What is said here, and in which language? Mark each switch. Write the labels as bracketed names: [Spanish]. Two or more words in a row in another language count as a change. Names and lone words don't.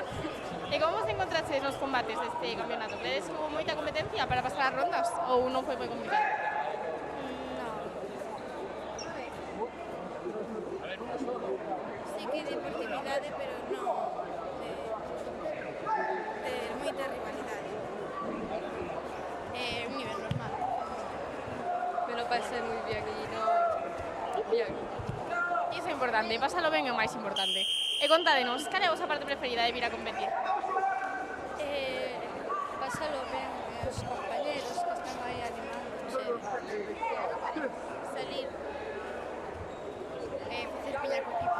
[Galician] E como vos encontraches nos combates deste campeonato? Credes que hubo moita competencia para pasar as rondas ou non foi moi complicado? Sí que deportividade, pero non de moita rivalidade. Un nivel normal. [Spanish] me lo pasé muy bien y no... Bien. [Galician] Iso é importante, pásalo ben é o máis importante. E contádenos, cal é a vosa parte preferida de vir a competir? Pasalo ben, os compañeros que están aí animando, salir, facer piña co equipo.